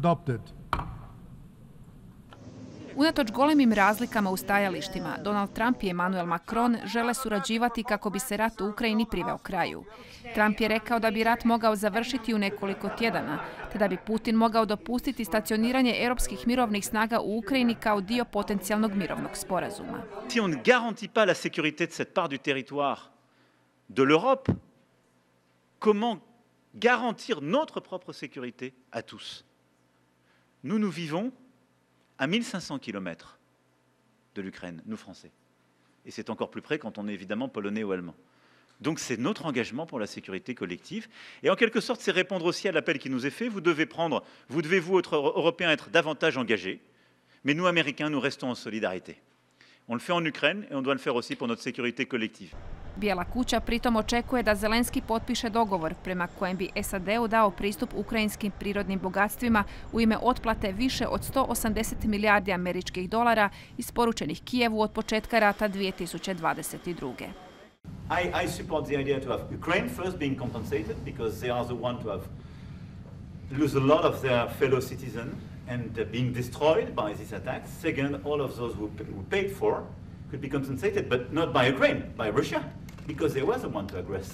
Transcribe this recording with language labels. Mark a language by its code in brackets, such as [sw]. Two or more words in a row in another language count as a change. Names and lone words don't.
[hr] Unatoč golemim razlikama u stajalištima, Donald Trump i Emmanuel Macron žele surađivati kako bi se rat u Ukrajini priveo kraju. Trump je rekao da bi rat mogao završiti u nekoliko tjedana, te da bi Putin mogao dopustiti stacioniranje europskih mirovnih snaga u Ukrajini kao dio potencijalnog mirovnog sporazuma. [fr] Si on ne garantit pas la sécurité de cette part du territoire de l'Europe, comment garantir notre propre sécurité à tous? Nous vivons à 1500 km de l'Ukraine, nous Français. Et c'est encore plus près quand on est évidemment polonais ou allemand. Donc c'est notre engagement pour la sécurité collective. Et en quelque sorte, c'est répondre aussi à l'appel qui nous est fait. Vous devez, vous, autres Européens, être davantage engagés. Mais nous, Américains, nous restons en solidarité. On le fait en Ukraine et on doit le faire aussi pour notre sécurité collective. [hr] Bijela kuća pritom očekuje da Zelenski potpiše dogovor prema kojem bi SAD-u dao pristup ukrajinskim prirodnim bogatstvima u ime otplate više od 180 milijardi američkih dolara isporučenih Kijevu od početka rata 2022. [en] I support the idea to have Ukraine first being compensated because they are the one to have lose a lot of their fellow citizens and being destroyed by these attacks. Second, all of those who paid for could be compensated, but not by Ukraine, by Russia, because they were the one to aggress.